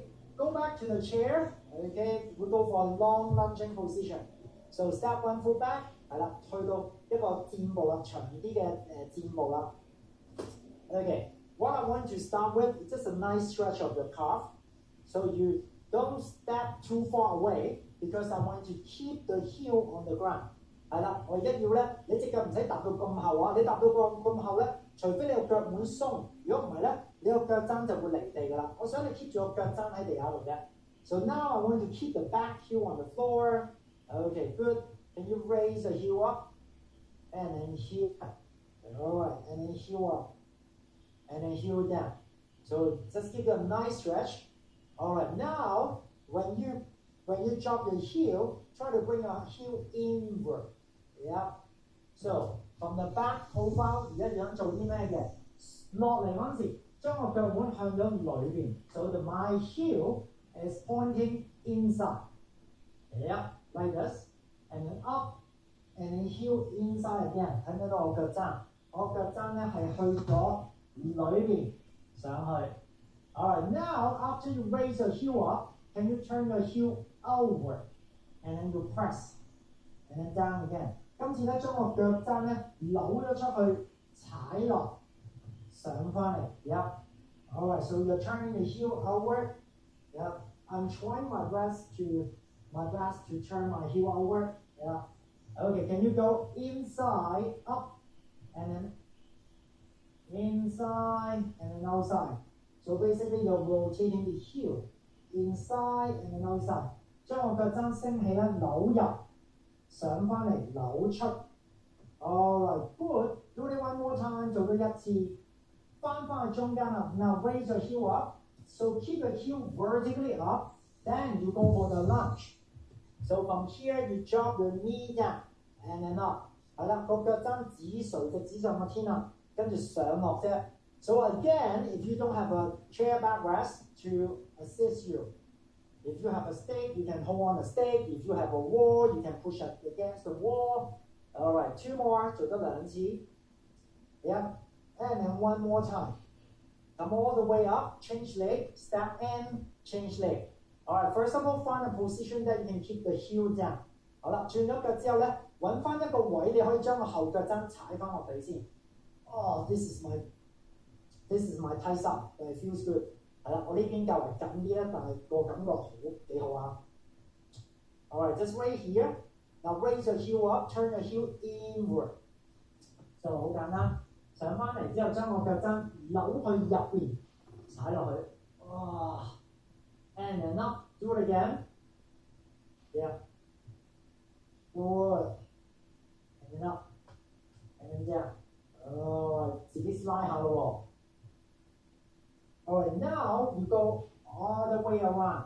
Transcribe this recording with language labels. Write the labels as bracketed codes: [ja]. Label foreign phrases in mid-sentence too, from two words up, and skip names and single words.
[en] Go back to the chair. Okay, we go for a long lunging position. So step 1 foot back, [yue] 係啦，去到一個箭步啦，長啲嘅箭步啦。 [en] Okay, what I want to start with is just a nice stretch of the calf. So you don't step too far away because I want to keep the heel on the ground. [yue] 係啦，我而家要咧，你隻腳唔使踏到咁後啊，你踏到咁後咧，除非你個腳腕鬆，如果唔係咧，你個腳踭就會離地㗎啦。我想你 keep 住個腳踭喺地下度嘅。 [en] So now I want to keep the back heel on the floor. Okay, good. Can you raise the heel up? And then heel up. All right, and then heel up. And then heel down. So just give it a nice stretch. All right, now when you drop your heel, try to bring your heel inward. Yeah. So from the back profile [yue] 一樣做啲咩嘅？落嚟嗰陣時，將個腳腕向咗裏邊。 [en] So my heel is pointing inside. Yep, like this. And then up, and then heel inside again. [yue] 睇唔睇到我腳踭？我腳踭咧係去咗裏邊上去。 [en] Alright, now after you raise your heel up, can you turn your heel outward? And then you press. And then down again. [yue] 今次咧將個腳踭咧扭咗出去，踩落上翻嚟。Yep. [en] Alright, so you're turning the heel outward. Yep. I'm trying my best to turn my heel outward. Yeah. Okay, can you go inside, up, and then inside, and then outside? So basically, you're rotating the heel inside and then outside. [yue] 將個腳踭升起咧，扭入，上翻嚟，扭出。 [en] Alright, good. Do it one more time. [yue] 做多一次，翻去中間啦。 [en] Now raise your heel up. So keep your heel vertically up. Then you go for the lunge. So from here, you drop your knee down and then up. [yue] 係啦，個腳踭垂直指上個天啦，跟住上落啫。 [en] So again, if you don't have a chair backrest to assist you, if you have a stake, you can hold on a stake. If you have a wall, you can push up against the wall. All right, two more. [yue] 做多兩次。 [en] Yeah, and then one more time. Come all the way up, change leg, step in, change leg. Alright, first of all, find a position that you can keep the heel down. [yue] 好啦，轉咗腳之後咧，揾翻一個位，你可以將個後腳踭踩翻落地先。 [en] this is my tricep, but it feels good. [yue] 係啦，我呢邊較為緊啲咧，但係個感覺幾好啊。 [en] Alright, just right here. Now raise your heel up, turn your heel inward. [yue] So 好簡單，上翻嚟之後，將個腳踭扭去入邊，踩落去。 [en] And then up, do it again. Yeah. Good. And then up. And then down. Alright, [yue] 自己 slide 下咯喎。 [en] Alright, now you go all the way around.